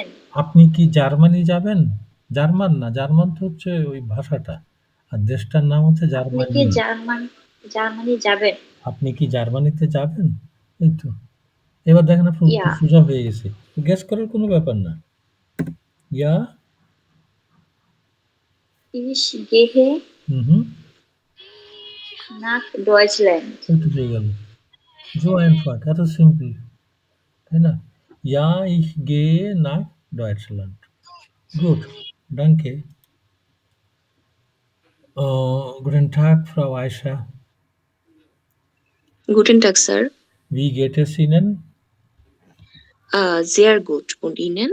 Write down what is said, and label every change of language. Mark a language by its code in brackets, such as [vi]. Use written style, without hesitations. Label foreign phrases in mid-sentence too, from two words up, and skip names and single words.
[bn] আপনি কি জার্মানি যাবেন? জার্মান না, জার্মান তো হচ্ছে ওই ভাষাটা। আর দেশটার নাম হচ্ছে আপনি কি জার্মানি। জার্মানি যাবেন? আপনি কি জার্মানিতে যাবেন? এই তো। এবার দেখেন আপনার ইয়া উত্তর সোজা হয়ে গেছে। গেস করার কোনো ব্যাপার না। ইয়া [de] Ich gehe [bn] হুম। [de] nach Deutschland. [bn] এই তো হয়ে গেল। [de] So einfach, [bn] এত সিম্পল। তাই না? [de] Ja, ich gehe nach Deutschland. Gut, danke. Guten Tag, Frau Aisha. Guten Tag, Sir. Wie geht es Ihnen? Sehr gut. Und Ihnen?